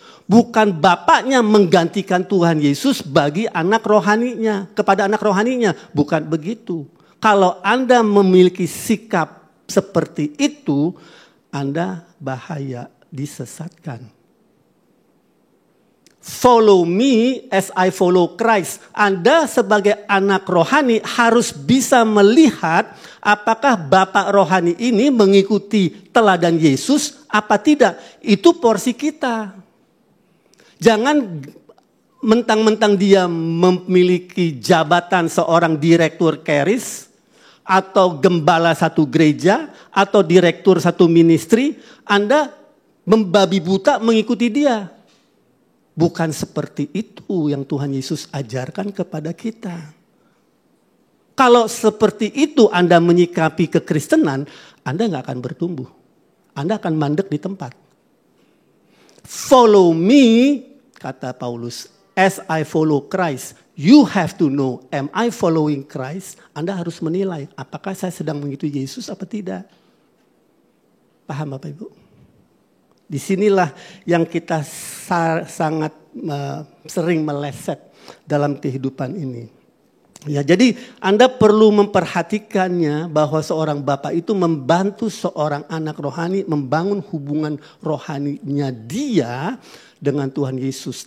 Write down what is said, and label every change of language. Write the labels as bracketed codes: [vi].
[id] Bukan bapaknya menggantikan Tuhan Yesus bagi anak rohaninya, kepada anak rohaninya. Bukan begitu. Kalau Anda memiliki sikap seperti itu, Anda bahaya, disesatkan. [en] Follow me as I follow Christ. [id] Anda sebagai anak rohani harus bisa melihat apakah bapak rohani ini mengikuti teladan Yesus apa tidak. Itu porsi kita. Jangan mentang-mentang dia memiliki jabatan seorang direktur keris atau gembala satu gereja atau direktur satu ministry, Anda membabi buta mengikuti dia. Bukan seperti itu yang Tuhan Yesus ajarkan kepada kita. Kalau seperti itu Anda menyikapi kekristenan, Anda nggak akan bertumbuh. Anda akan mandek di tempat. [en] Follow me, [id] kata Paulus, [en] as I follow Christ. You have to know, am I following Christ? [id] Anda harus menilai, apakah saya sedang mengikuti Yesus atau tidak. Paham Bapak Ibu? Disinilah yang kita sangat sering meleset dalam kehidupan ini. Ya, jadi Anda perlu memperhatikannya bahwa seorang bapak itu membantu seorang anak rohani membangun hubungan rohaninya dia dengan Tuhan Yesus.